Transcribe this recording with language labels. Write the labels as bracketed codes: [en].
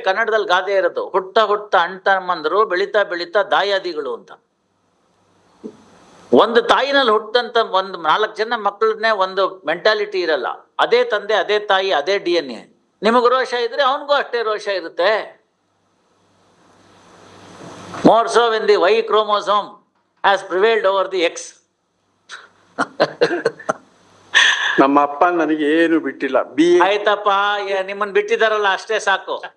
[kn] ಕನ್ನಡದಲ್ಲಿ ಗಾದೆ ಇರೋದು, ಹುಟ್ಟ ಹುಟ್ಟ ಅಣ್ತಮ್ಮಂದ್ರು ಬೆಳಿತಾ ಬೆಳಿತಾ ದಾಯಾದಿಗಳು ಅಂತ. ಒಂದು ತಾಯಿನಲ್ಲಿ ಹುಟ್ಟಂತ ಒಂದು 4 ಜನ ಮಕ್ಕಳನ್ನೇ ಒಂದು ಮೆಂಟಾಲಿಟಿ ಇರಲ್ಲ. ಅದೇ ತಂದೆ, ಅದೇ ತಾಯಿ, ಅದೇ DNA. ನಿಮಗೂ ರೋಷ ಇದ್ರೆ ಅವನಿಗೂ ಅಷ್ಟೇ ರೋಷ ಇರುತ್ತೆ. [en] More so when the Y chromosome has prevailed over the X. [kn] ನಮ್ಮ ಅಪ್ಪ ನನಗೆ ಏನು ಬಿಟ್ಟಿಲ್ಲ. ಆಯ್ತಪ್ಪ, ನಿಮ್ಮನ್ ಬಿಟ್ಟಿದಾರಲ್ಲ ಅಷ್ಟೇ ಸಾಕು.